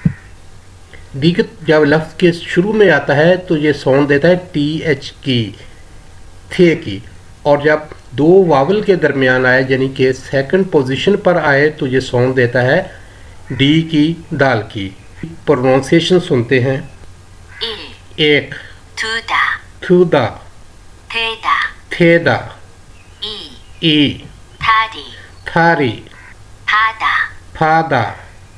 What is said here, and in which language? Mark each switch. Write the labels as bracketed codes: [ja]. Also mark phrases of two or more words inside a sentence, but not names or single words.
[hi] दिगत जब लफ्ज़ के शुरू में आता है तो ये साउंड देता है TH की थे की और जब दो वावल के दरमियान आए यानी कि [en] second position [hi] पर आए तो ये साउंड देता है D की दाल की। प्रोनाउंसिएशन सुनते हैं 1. एक [ko] 두다 थुदा 되다 थेदा 2. ई 다리 थारी 바다 फादा